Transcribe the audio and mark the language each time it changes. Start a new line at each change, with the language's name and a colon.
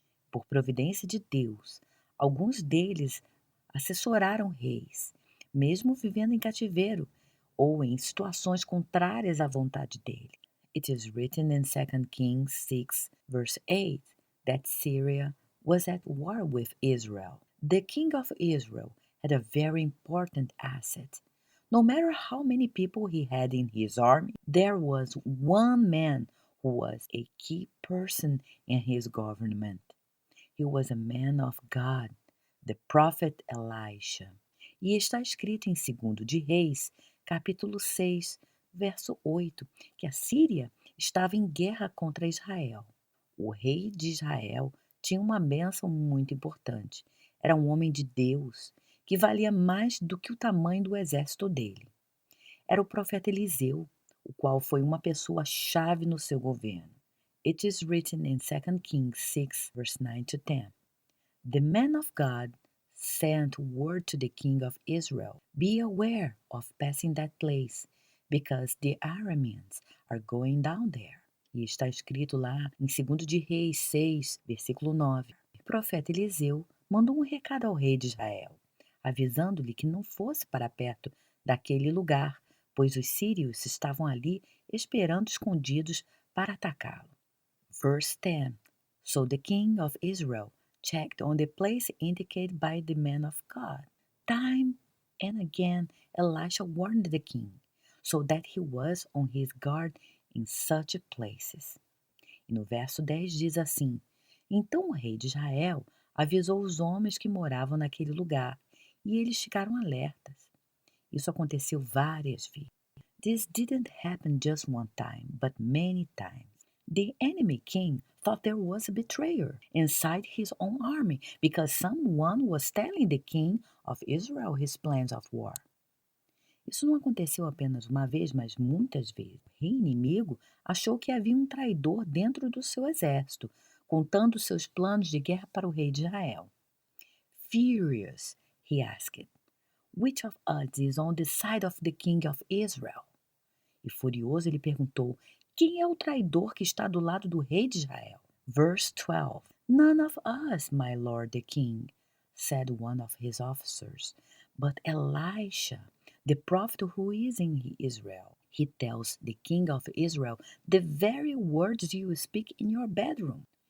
Portuguese: Por providência de Deus, alguns deles assessoraram reis, mesmo vivendo em cativeiro ou em situações contrárias à vontade dele.
English: It is written in 2 Kings 6, verse 8, that Syria was at war with Israel. The king of Israel had a very important asset. No matter how many people he had in his army, there was one man who was a key person in his government. He was a man of God, the prophet Elisha.
Portuguese: E está escrito em 2 de Reis, capítulo 6, verso 8, que a Síria estava em guerra contra Israel. O rei de Israel tinha uma bênção muito importante. Era um homem de Deus, que valia mais do que o tamanho do exército dele. Era o profeta Eliseu, o qual foi uma pessoa-chave no seu governo.
English: It is written in 2 Kings 6, verse 9 to 10. The man of God sent word to the king of Israel, "Be aware of passing that place, because the Arameans are going down there."
Portuguese: E está escrito lá em 2 de Reis 6, versículo 9. O profeta Eliseu mandou um recado ao rei de Israel, avisando-lhe que não fosse para perto daquele lugar, pois os sírios estavam ali esperando escondidos para atacá-lo.
English: Verse 10. So the king of Israel checked on the place indicated by the man of God. Time and again, Elisha warned the king, so that he was on his guard in such places.
Portuguese: E no verso 10 diz assim: Então o rei de Israel avisou os homens que moravam naquele lugar, e eles ficaram alertas. Isso aconteceu várias vezes.
English: This didn't happen just one time, but many times. The enemy king thought there was a betrayer inside his own army because someone was telling the king of Israel his plans of war.
Portuguese: Isso não aconteceu apenas uma vez, mas muitas vezes. O rei inimigo achou que havia um traidor dentro do seu exército, contando seus planos de guerra para o rei de Israel.
English: Furious, he asked, "Which of us is on the side of the king of Israel?"
Portuguese: E furioso ele perguntou: Quem é o traidor que está do lado do rei de Israel?
English: Verse 12. None of us, my lord the king, said one of his officers, but Elisha, the prophet who is in Israel. He tells the king of Israel the very words you speak in your bedroom.